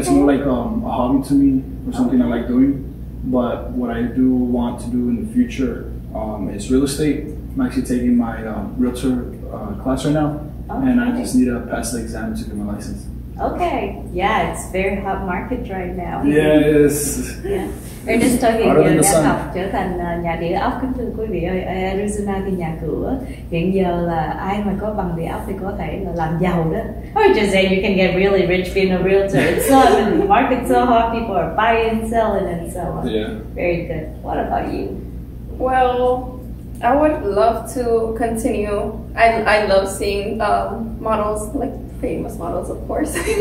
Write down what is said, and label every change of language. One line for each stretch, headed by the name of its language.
English: It's more like a hobby to me, or something I like doing. But what I do want to do in the future is real estate. I'm actually taking my realtor class right now, and I just need to pass the exam to get my license. Okay, yeah, it's very hot market right now. Yeah, it is. Yeah.
Vietnamese: Ernesto hiện giờ đang học trở thành nhà địa ốc. Kính thưa quý vị ơi, Arizona thì nhà cửa hiện giờ là ai mà có bằng địa ốc thì có thể là làm giàu đó.
English: Or just saying you can get really rich being a realtor. It's so, I mean, the market's so hot, people are buying, selling, and so on. Yeah. Very good. What about you? Well, I would love to continue. I love seeing models, like famous models, of course.